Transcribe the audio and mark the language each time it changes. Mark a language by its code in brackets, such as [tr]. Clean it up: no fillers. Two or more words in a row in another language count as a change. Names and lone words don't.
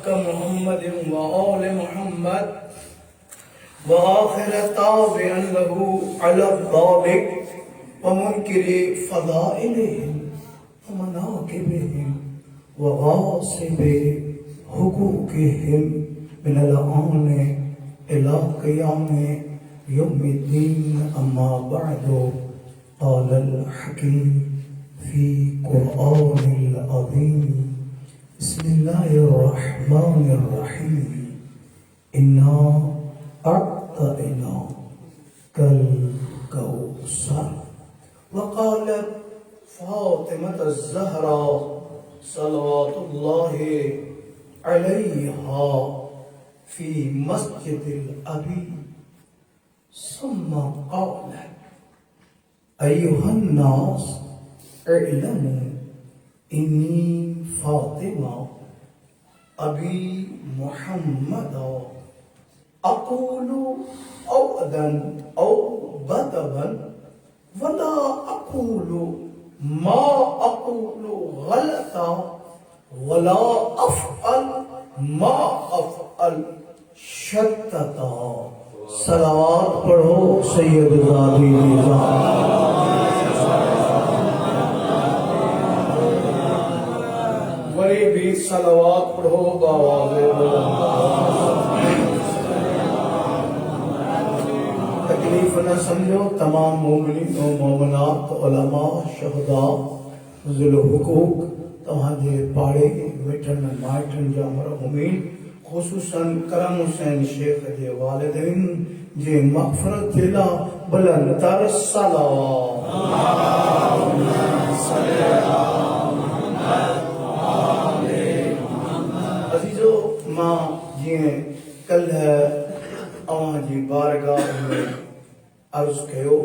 [ar] محمد وآل محمد وآخر تابع له على ذلك ومنكري فضائلهم ومناقبهم وغاصبي حقوقهم من الآن إلى قيام يوم الدين أما بعد قال الحكيم في القرآن العظيم بسم الله الرحمن الرحيم إنا أعطيناك الكوثر وقالت فاطمة الزهراء صلوات الله عليها في مسجد أبي ثم قالت أيها الناس اعلموا أني فاطمة أبي محمد أقول عودا أو بدوا ولا أقول ما أقول غلطا ولا أفعل ما أفعل شططا. [ur] صلوات پڑھو سید زادی ولی بھی صلوات پڑھو باآواز تکلیف نہ سمجھو. [sd] तमाम मोमिनीन और मोमिनात उलमा शुहदा ज़ुल हुकूक तव्हांजे पाड़े वेठन माइटन जा मरहुमीन ख़ुसूसन करम हुसैन शेख जे वालिदैन जे मग़फ़िरत जे लाइ बुलंदतर सलावत। अज़ीज़ो मां जीअं कल्ह अवां जी बारगाह में अर्ज़ कयो